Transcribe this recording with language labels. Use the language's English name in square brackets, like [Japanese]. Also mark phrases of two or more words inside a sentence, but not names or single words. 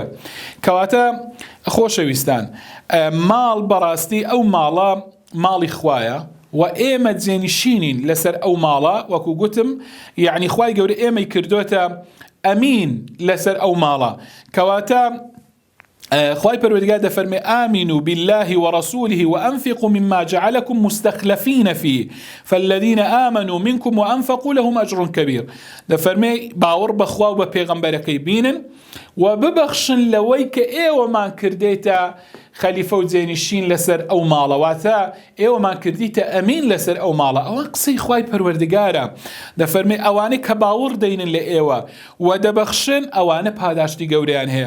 [Central Kurdish] کەواتە خۆشەویستان، ماڵ بەڕاستی ئەو ماڵە ماڵی خوایە و ئێمە جێنشینین لەسەر ئەو ماڵە، وەکو گوتم یعنی خوای گەورە ئێمەی کردوتە ئەمین لەسەر ئەو ماڵە. کەواتە خوای پەروەردگار دەفەرمێ [Arabic] آمنوا بالله ورسوله وأنفقوا مما جعلكم مستخلفين فيه فالذين آمنوا منكم وأنفقوا لهم أجر كبير. [Central Kurdish] دەفەرمێ باوەڕ بەخوا و بە پێغەمبەرەکەی بینن و ببەخشن لەوەی کە ئێوەمان کردێتە خەلیفە و جێنشین لەسەر ئەو ماڵەواتە ئێوەمان کردیتە ئەمین لەسەر ئەو ماڵە. ئەوە قسەی خوای پەروەردگارە. دەفەرمێ ئەوانەی کە باوەڕ دەینن لە ئێوە و دەبەخشن، ئەوانە پاداشتی گەورەیان هەیە.